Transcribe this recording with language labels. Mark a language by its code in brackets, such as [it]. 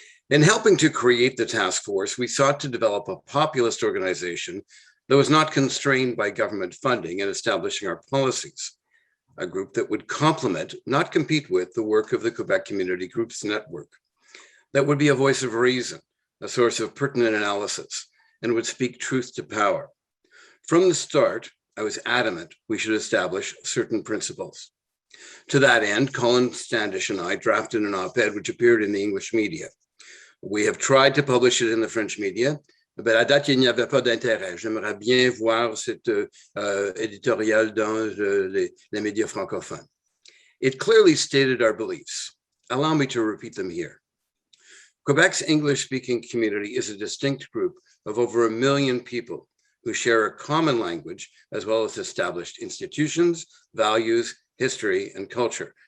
[en] In helping to create the task force, we sought to develop a populist organization that was not constrained by government funding in establishing our policies, a group that would complement, not compete with, the work of the Quebec Community Groups Network, that would be a voice of reason, a source of pertinent analysis, and would speak truth to power. From the start, I was adamant we should establish certain principles. To that end, Colin Standish and I drafted an op-ed which appeared in the English media. We have tried to publish it in the French media, but [fr] à date, il n'y avait pas d'intérêt. J'aimerais bien voir cet éditorial dans les médias francophones. [en] It clearly stated our beliefs. Allow me to repeat them here. Quebec's English-speaking community is a distinct group of over 1 million people who share a common language, as well as established institutions, values, history, and culture.